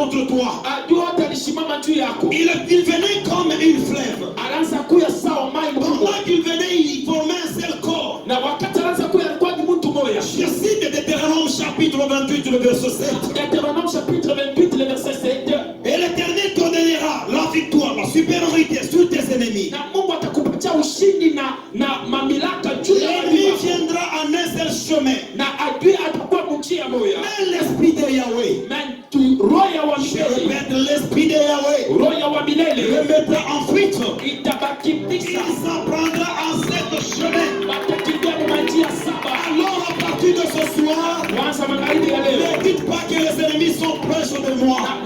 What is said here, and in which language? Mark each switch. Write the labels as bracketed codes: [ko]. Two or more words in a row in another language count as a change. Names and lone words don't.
[fr] toi. [sw] adui atalisimama juu yako. [fr] Il venait comme une fleuve. [sw] Anaanza kuya sawa mai mkubwa. [fr] Pendant qu'il venait, il formait un seul corps. [sw] Na wakati anaanza kuya alikuwa ni mtu moja. [fr] Je cite Deutéronome chapitre 28, le verset 7. Deutéronome chapitre 28 le verset 7. Et l'Éternel te donnera la victoire, la supériorité sur tes ennemis. [sw] Na Mungu atakupatia ushindi na mamilaka juu ya [fr] L'ennemi [sw] adui. [fr] viendra en un seul chemin. [sw] Na adui atakuwa mjia moja. [fr] Mais l'esprit de Yahweh, [sw] roho wa [fr] je [sw] milele, [fr] répète, l'esprit de Yahweh [sw] roho wa milele [fr] le mettra en fuite. [sw] itabakimbiza. [fr] Il s'en prendra en sept chemins. [sw] Watakimbia kwa njia saba. [fr] Alors à partir de ce soir, [sw] Kwanza magharibi ya leo [fr] ne dites pas que les ennemis sont proches de moi.